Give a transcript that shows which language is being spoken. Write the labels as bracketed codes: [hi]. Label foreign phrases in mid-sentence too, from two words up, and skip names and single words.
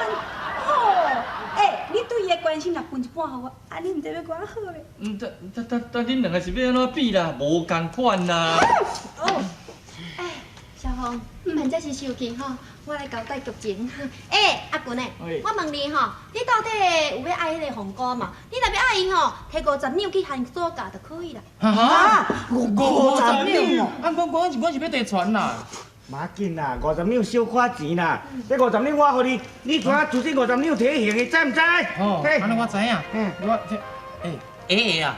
[nan] 哦，你对伊的关心若分一半互我，啊，你毋知要偌好咧？但恁两个是要安怎比啦？无共款啦。哦，小红，万这是生气吼，我来交代剧情。阿君诶，我问你吼，你到底有要爱迄个红哥嘛？你若要爱伊吼，摕50 两去喊苏家就可以啦。啊 50两哦！啊，我是要地传啦。无要紧啦，50两小花钱啦。这50两我互你，你怎啊就这50两摕行的，知唔知？哦，安尼我知影。我爷啊，